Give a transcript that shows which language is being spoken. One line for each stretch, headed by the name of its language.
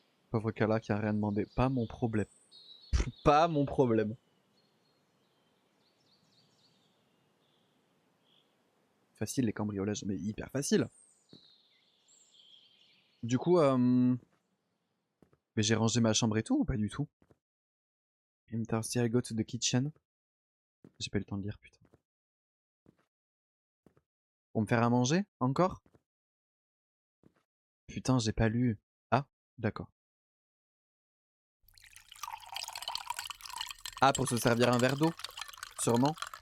French: Pauvre Kala qui a rien demandé. Pas mon problème. Pas mon problème. Facile les cambriolages, mais hyper facile. Du coup, mais j'ai rangé ma chambre et tout ou pas du tout?
English: I'm thirsty, I go to the kitchen.
French: J'ai pas eu le temps de lire, putain. Pour me faire à manger, encore? Putain, j'ai pas lu. Ah, d'accord. Ah, pour se servir un verre d'eau, sûrement.